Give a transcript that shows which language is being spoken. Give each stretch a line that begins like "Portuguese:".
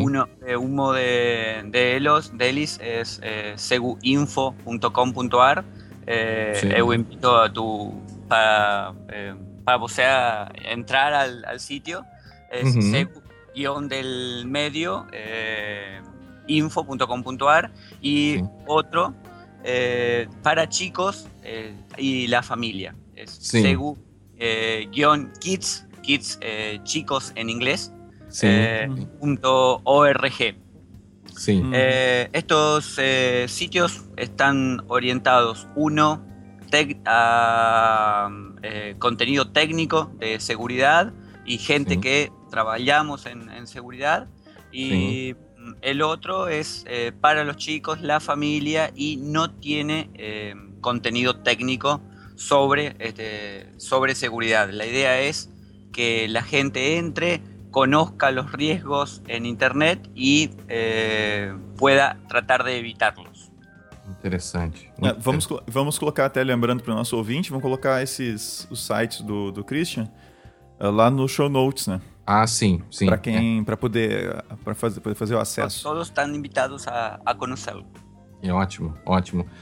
Spanish: Uno de ellos es seguinfo.com.ar. Sí. Yo invito a tu
Portuguese: para você
Spanish: entrar al sitio. Es segu-delmedio info.com.ar. Y sí, otro para chicos y la familia. Es sí, segu-kids. Kids, chicos en inglés, sí, punto .org. Sí. Estos sitios están orientados, uno, a contenido técnico de seguridad y gente, sí, que trabajamos en seguridad, y sí, el otro es para los chicos, la familia, y no tiene contenido técnico sobre seguridad. La idea es que la gente entre, conozca los riesgos en internet y pueda tratar de evitarlos.
Portuguese: Interessante. Vamos colocar, até lembrando para o nosso ouvinte, vamos colocar os sites do Cristian lá no show notes, né? Ah, sim, sim. Para quem, para poder fazer o acesso. Todos estão invitados a conhecê-lo. É ótimo, ótimo.